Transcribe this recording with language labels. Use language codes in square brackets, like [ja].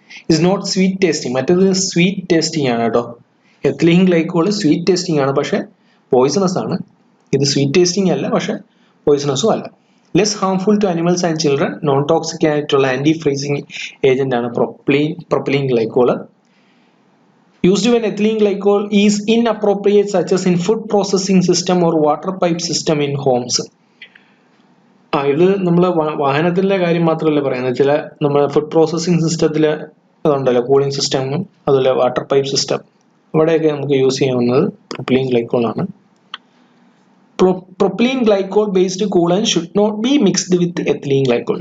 [en] Is not sweet tasting. [ml] മറ്റേത് sweet tasting ആണ് കേട്ടോ. എത്തിലീൻ ഗ്ലൈക്കോൾ സ്വീറ്റ് ടേസ്റ്റിംഗ് ആണ്, പക്ഷെ പോയിസണസ് ആണ്. ഇത് സ്വീറ്റ് ടേസ്റ്റിംഗ് അല്ല, പക്ഷെ പോയിസണസും അല്ല. [en] less harmful to animals and children, non toxic [ml] ആയിട്ടുള്ള ആന്റി ഫ്രീസിങ് ഏജന്റ് ആണ് propylene glycol. [en] Used when ethylene glycol is inappropriate such as in food processing system or water pipe system in homes. [ml] ഇത് നമ്മൾ വാഹനത്തിന്റെ കാര്യം മാത്രമല്ല പറയുന്നത്, ചില നമ്മുടെ ഫുഡ് പ്രോസസ്സിംഗ് സിസ്റ്റത്തില് അതുണ്ടല്ലോ, കൂളിംഗ് സിസ്റ്റം, അതുപോലെ വാട്ടർ പൈപ്പ് സിസ്റ്റം, അവിടെയൊക്കെ നമുക്ക് യൂസ് ചെയ്യാവുന്നത് പ്രൊപ്പലീൻ ഗ്ലൈക്കോൾ ആണ്. [en] Propylene glycol based coolant should not be mixed with ethylene glycol.